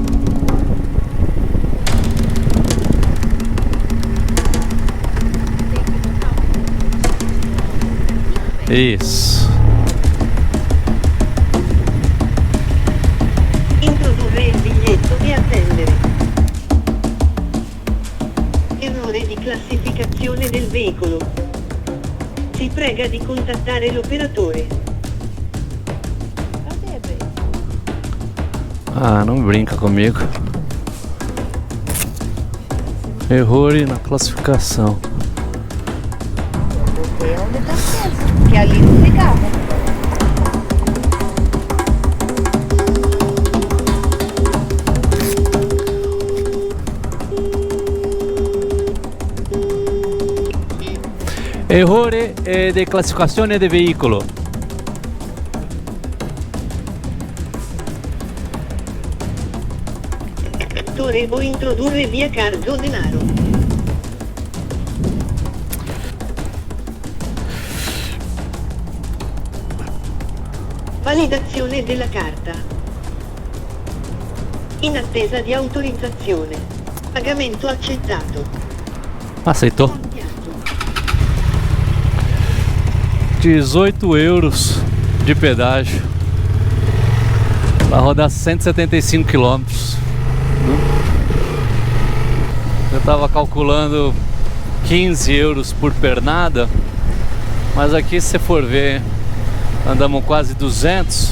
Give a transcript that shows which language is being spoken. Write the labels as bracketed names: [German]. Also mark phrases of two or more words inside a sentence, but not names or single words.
[Portuguese] Isso. [Italian] Introdurre il biglietto e attendere. Errore di classificazione del veicolo. Si prega di contattare l'operatore. [Portuguese] Cadê, Bê? Ah, não brinca comigo. Erro na classificação. Botei onde tá preso. Porque ali não ligava. [Italian] Errore de classificazione del veicolo. Dovevo introdurre via Carlo Denaro. Validazione della carta. In attesa di autorizzazione. Pagamento accettato. [Portuguese] Aceitou. [Italian] Compiato. [Portuguese] 18 euros de pedágio. Vai rodar 175 quilômetros. Eu tava calculando 15 euros por pernada, mas aqui, se você for ver, andamos quase 200.